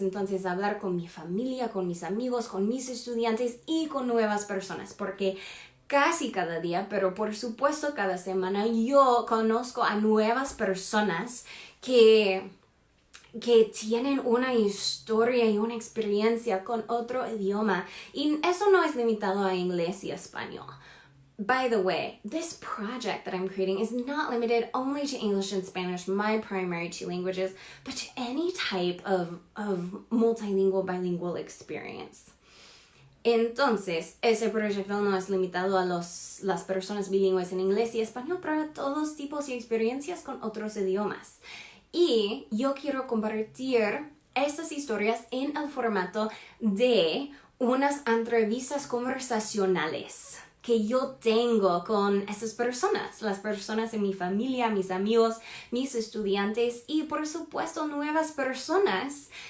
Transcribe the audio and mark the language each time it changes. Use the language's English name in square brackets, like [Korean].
[Spanish] Entonces hablar con mi familia, con mis amigos, con mis estudiantes y con nuevas personas, porque casi cada día, pero por supuesto cada semana, yo conozco a nuevas personas que tienen una historia y una experiencia con otro idioma. Y eso no es limitado a inglés y español. [English] By the way, this project that I'm creating is not limited only to English and Spanish, my primary two languages, but to any type of multilingual, bilingual experience. [Spanish] Entonces, ese proyecto no es limitado a las personas bilingües en inglés y español, pero a todos tipos y experiencias con otros idiomas. Y yo quiero compartir estas historias en el formato de unas entrevistas conversacionales que yo tengo con esas personas, las personas en mi familia, mis amigos, mis estudiantes y por supuesto nuevas personas,